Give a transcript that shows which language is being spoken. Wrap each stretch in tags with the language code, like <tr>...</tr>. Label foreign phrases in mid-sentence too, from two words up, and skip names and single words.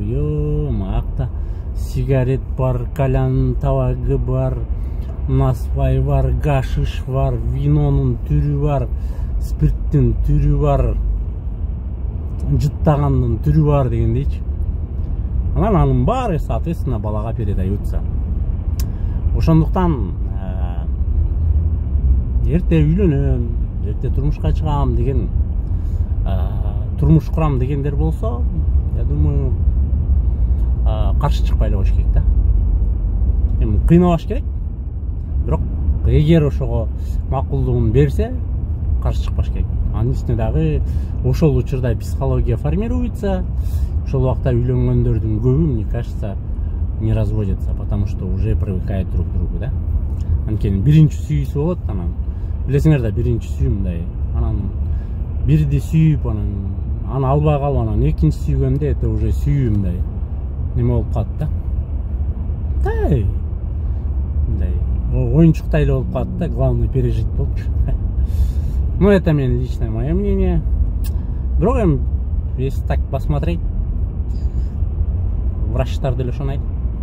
<ky>Акта сигарет бар, кальян табагы бар, насвай бар, гашиш бар, винонун түрү бар, спирттин түрү бар, жыттагандын түрү бар дегендейчи. Анан анын баары соответственно балага передаются. Ошондуктан эрте үйлөнөм, эрте турмушка чыгам деген, турмуш курам дегендер болсо,</ky> <ru>я думаю,</ru> <ky>каршы чыкпай эле коюш керек да. Эми кыйнабаш керек. Бирок эгер ошого макулдугун берсе, каршы чыкпаш керек. Анын үстүнө дагы ошол учурда</ky> <ru>психология формируется.</ru> <ky>Ошол убакта үйлөнгөндөрдүн көбү,</ky> <ru>мне кажется, не разводятся, потому что уже привыкают друг к другу, да.</ru> <ky>Анткени биринчи сүйүүсү болот, анан билесиңер да, биринчи сүйүү мындай, анан бирди сүйүп, анан аны албай калып, анан экинчи сүйгөндө</ky> <ru>это уже</ru> <ky>сүйүү мындай неме болуп калат да. Мындай оюнчуктай эле болуп калат да,</ky> <ru>главное пережить болчу. Ну, это личное мое мнение.</ru> <ky>Бирок эми,</ky> <ru>если так посмотреть,</ru> <ky>врачтар деле ошону айтат.</ky>